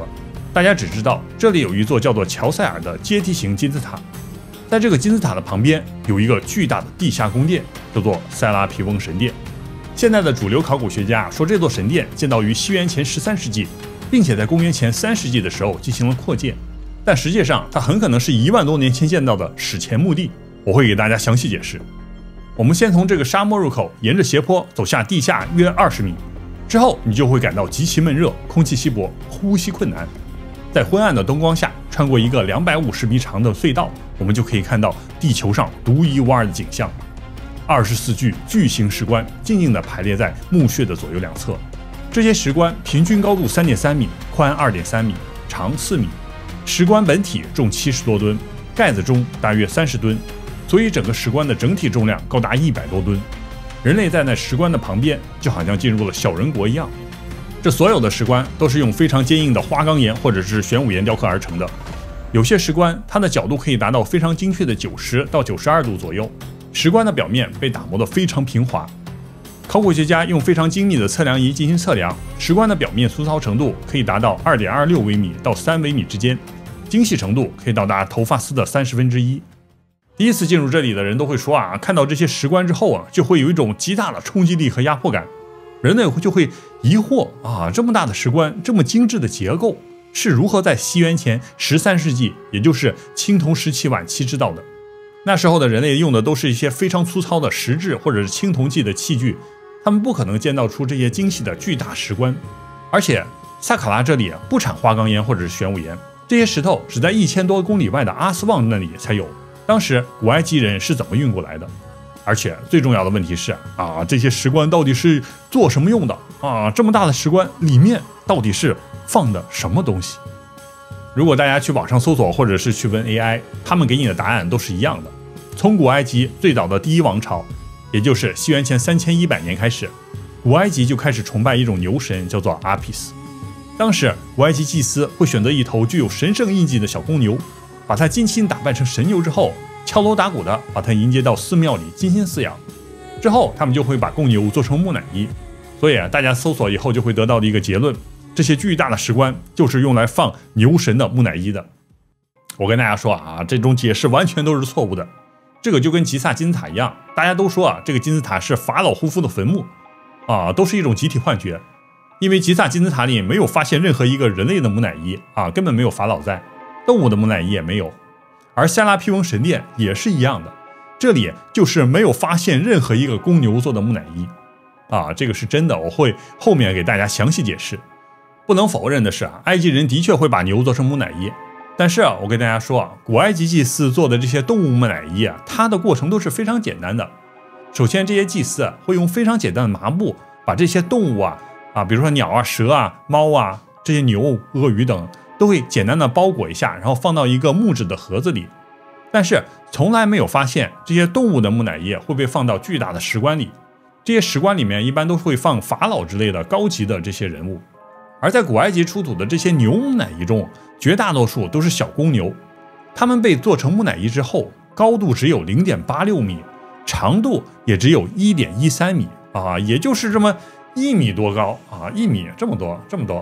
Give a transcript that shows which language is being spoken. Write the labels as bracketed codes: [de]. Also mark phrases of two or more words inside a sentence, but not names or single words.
[zh] 大家只知道這裡有一座叫做喬塞爾的階梯型金字塔，在這個金字塔的旁邊有一個巨大的地下宮殿，叫做塞拉皮翁神殿。現在的主流考古學家說，這座神殿建造於西元前13世紀，並且在公元前3世紀的時候進行了擴建。但實際上，它很可能是1萬多年前建造的史前墓地，我會給大家詳細解釋。我們先從這個沙漠入口沿着斜坡走下地下約20米，之後你就會感到極其悶熱，空氣稀薄，呼吸困難。在昏暗的燈光下，穿過一個250米長的隧道，我們就可以看到地球上獨一無二的景象。24具巨型石棺靜靜地排列在墓穴的左右兩側，這些石棺平均高度3.3米，寬2.3米，長4米。石棺本體重70多噸，蓋子中大約30噸，所以整個石棺的整體重量高達100多噸。人類在那石棺的旁邊，就好像進入了小人國一樣。這所有的石棺都是用非常堅硬的花崗岩或者是玄武岩雕刻而成的。有些石棺它的角度可以達到非常精確的90到92度左右。石棺的表面被打磨得非常平滑。考古學家用非常精密的測量儀進行測量，石棺的表面粗糙程度可以達到2.26微米到3微米之間。精細程度可以到達頭髮絲的1/30。第一次進入這裡的人都會說看到這些石棺之後就會有一種極大的衝擊力和壓迫感。人類就會疑惑這麼大的石棺，這麼精緻的結構，是如何在西元前13世紀，也就是青銅時期晚期知道的？那時候的人類用的都是一些非常粗糙的石質或者是青銅器的器具，他們不可能建造出這些精細的巨大石棺。而且薩卡拉這裡不產花崗岩或者是玄武岩。這些石頭只在1000多公里外的阿斯旺那裡才有。當時古埃及人是怎麼運過來的？而且最重要的問題是這些石棺到底是做什麼用的這麼大的石棺裡面到底是放的什麼東西？如果大家去網上搜索或者是去問 AI， 他們給你的答案都是一樣的。從古埃及最早的第一王朝，也就是西元前3100 年開始，古埃及就開始崇拜一種牛神，叫做阿皮斯。當時古埃及祭司會選擇一頭具有神聖印記的小公牛，把它精心打扮成神牛之後，敲鑼打鼓的把它迎接到寺廟裡精心飼養。之後他們就會把公牛做成木乃伊。所以大家搜索以後就會得到的一個結論，這些巨大的石棺就是用來放牛神的木乃伊的。我跟大家說這種解釋完全都是錯誤的。這個就跟吉薩金字塔一樣，大家都說這個金字塔是法老胡夫的墳墓都是一種集體幻覺。因為吉薩金字塔裡沒有發現任何一個人類的木乃伊根本沒有法老在，動物的木乃伊也沒有。而塞拉皮翁神殿也是一樣的，這裡就是沒有發現任何一個公牛做的木乃伊這個是真的，我會後面給大家詳細解釋。不能否認的是埃及人的確會把牛做成木乃伊，但是我跟大家說古埃及祭司做的這些動物木乃伊它的過程都是非常簡單的。首先這些祭司會用非常簡單的麻布把這些動物比如說鳥蛇貓這些牛、鱷魚等都會簡單的包裹一下，然後放到一個木質的盒子裡。但是從來沒有發現這些動物的木乃伊會被放到巨大的石棺裡。這些石棺裡面一般都會放法老之類的高級的這些人物。而在古埃及出土的這些牛木乃伊中，絕大多數都是小公牛。它們被做成木乃伊之後，高度只有0.86米，長度也只有1.13米也就是這麼1米多高1米這麼多。